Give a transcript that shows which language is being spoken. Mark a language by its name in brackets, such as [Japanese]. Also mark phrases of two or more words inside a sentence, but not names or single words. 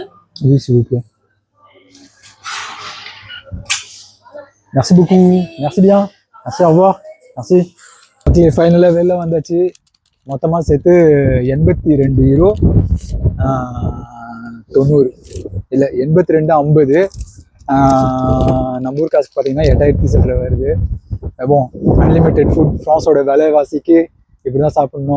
[French] Oui, s'il vous plaît. Merci beaucoup. Merci bien. Merci, au revoir. Merci. [Tamil] ஓகே, ஃபைனலாக வெளில வந்தாச்சு. மொத்தமாக சேர்த்து 82 யூரோ 90 இல்லை 82,50. நம்ம ஊர் காசுக்கு பார்த்தீங்கன்னா 8,000 சில்லறை வருது. அப்போ [English] unlimited food [Tamil] ஃப்ரான்ஸோட விலைவாசிக்கு இப்படி தான் சாப்பிட்ணும்.